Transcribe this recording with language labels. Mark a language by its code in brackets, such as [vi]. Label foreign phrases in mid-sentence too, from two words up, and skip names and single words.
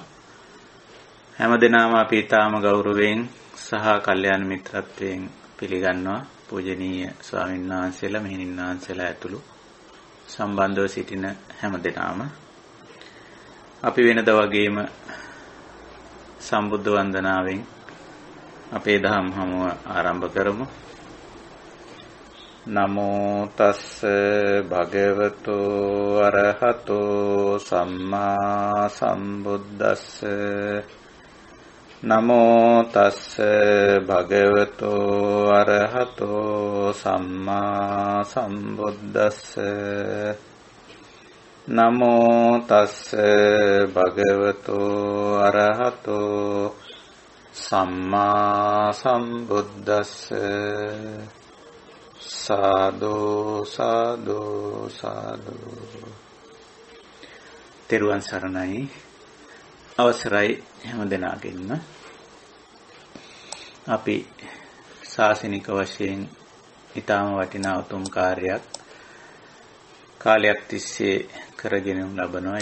[si] හැමදෙනාම අපි ඊටාම ගෞරවයෙන් සහ කල්යාණ මිත්‍රත්වයෙන් පිළිගන්නවා. පූජනීය ස්වාමීන් වහන්සේලා, මෙහෙණින් වහන්සේලා ඇතුළු සම්බන්ධව සිටින හැමදෙනාම අපි වෙනදා වගේම සම්බුද්ධ වන්දනාවෙන් අපේ දහම් හමුව ආරම්භ කරමු. [pi] නමෝ තස්ස භගවතු අරහතෝ සම්මා සම්බුද්දස්ස. නමෝ තස්ස භගවතු අරහතෝ සම්මා සම්බුද්දස්ස. නමෝ තස්ස භගවතු අරහතෝ සම්මා සම්බුද්දස්ස. සාදු සාදු සාදු. [si] තෙරුවන් සරණයි. අවසරයි හැම දෙනාගෙන්ම. අපි ශාසනික වශයෙන් ඊටම වටිනා උතුම් කාලයක් තිස්සේ කරගෙන ලබනවා.